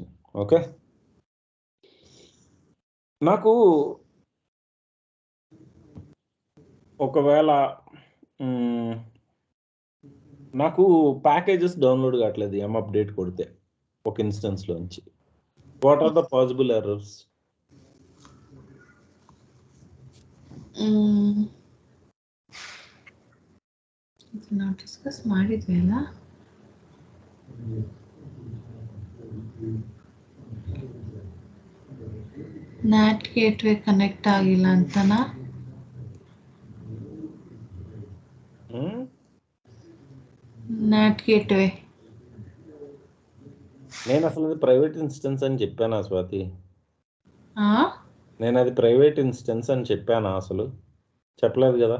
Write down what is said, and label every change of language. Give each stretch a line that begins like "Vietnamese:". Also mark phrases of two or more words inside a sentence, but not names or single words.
Telugu: ఓకే, నాకు ఒకవేళ నాకు
English: packages download
Telugu: కావట్లేదు
English: yum update
Telugu: కొడితే ఒక ఇన్స్టెన్స్లోంచి.
English: what are the possible errors?
Kannada: ನಾವು ಡಿಸ್ಕಸ್ ಮಾಡಿದ್ವಿ ಅಲ್ಲ.
English: NAT gateway connect
Kannada: ಆಗಿಲ್ಲ ಅಂತನಾ?
English: NAT gateway
Telugu: నేను అసలు అది
English: private instance
Telugu: అని చెప్పానా స్వాతి? ఆ, నేను అది
English: private instance
Telugu: అని చెప్పానా? అసలు చెప్పలేదు కదా.